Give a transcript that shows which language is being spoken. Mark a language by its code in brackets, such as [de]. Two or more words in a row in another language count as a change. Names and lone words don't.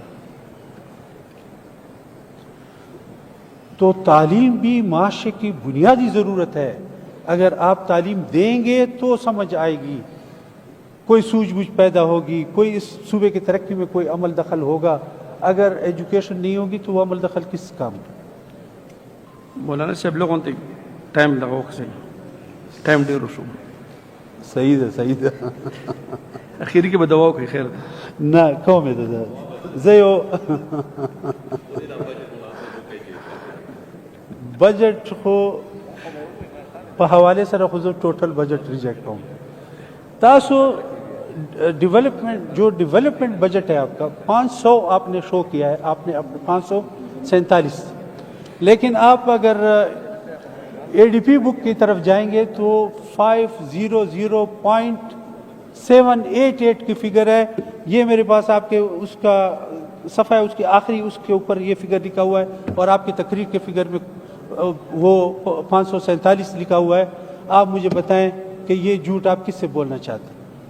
[ur] تو تعلیم بھی معاشرے کی بنیادی ضرورت ہے، اگر آپ تعلیم دیں گے تو سمجھ آئے گی، کوئی سوجھ بوجھ پیدا ہوگی، کوئی اس صوبے کی ترقی میں کوئی عمل دخل ہوگا، اگر ایجوکیشن نہیں ہوگی تو وہ عمل دخل کس کام کا؟ مولانا صاحب لوگوں تے ٹائم لگاؤ سے ٹائم [ps] ډیر شو صحیح ده اخیری کې به دواو کوي خیر ده نه کومه ده زه یو بجٹ خو په حواله سره خو زه ټوټل بجٹ ریجیکٹ کوم [ur] تاسو ڈیولپمنٹ جو [en] development budget [ur] ہے آپ کا 500 آپ نے شو کیا ہے آپ نے 547 لیکن آپ اگر اے ڈی پی بک کی طرف جائیں گے تو 500.788 کی فگر ہے یہ میرے پاس آپ کے اس کا صفحہ ہے اس کی آخری اس کے اوپر یہ فگر لکھا ہوا ہے اور آپ کی تقریر کے فگر میں وہ 547 لکھا ہوا ہے آپ مجھے بتائیں کہ یہ جھوٹ آپ کس سے بولنا چاہتے ہیں